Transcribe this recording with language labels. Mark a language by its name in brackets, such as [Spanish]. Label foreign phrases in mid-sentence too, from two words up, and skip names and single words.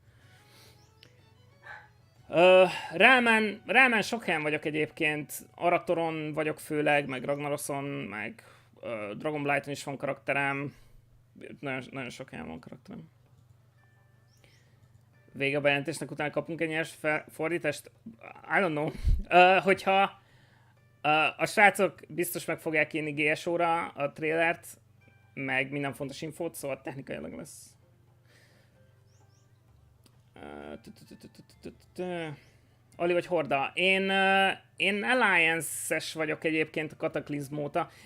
[Hungarian] Rámen sok helyen vagyok egyébként. Aratoron vagyok főleg, meg Ragnaroson, meg Dragonflighton is van karakterem. Nagyon sok helyen van karakterem. Vége a bejelentésnek, utána kapunk egy nyers fordítást? [English] I don't know. [Hungarian] Hogyha a srácok biztos meg fogják írni GSO-ra a trailert, meg minden fontos infót, szóval technikailag lesz. Ali vagy Horda? Én Alliance-es vagyok egyébként a Cataclysm óta.